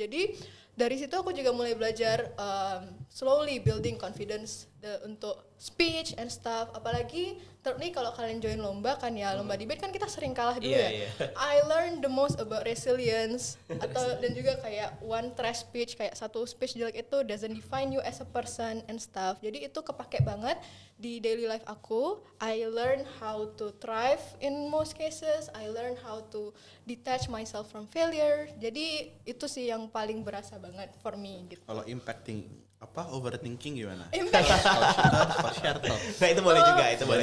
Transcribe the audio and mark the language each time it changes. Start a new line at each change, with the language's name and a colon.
Indonesian: Jadi dari situ aku juga mulai belajar
English: slowly building confidence
Indonesian: untuk
English: speech and stuff.
Indonesian: Apalagi thirdly kalau kalian join lomba kan ya, lomba debate kan kita sering kalah dulu ya.
English: I learned the most about resilience
Indonesian: dan juga kayak
English: one trash speech,
Indonesian: kayak satu speech jelek itu
English: doesn't define you as a person and stuff.
Indonesian: Jadi itu kepake banget di
English: daily life aku. I learned how to thrive in most cases. I learned how to detach myself from failure.
Indonesian: Jadi itu sih yang paling berasa banget
English: for me
Indonesian: gitu. Kalau overthinking gimana?
English: Impact.
Indonesian: Kalau share tuh. Nah, itu boleh juga, itu boleh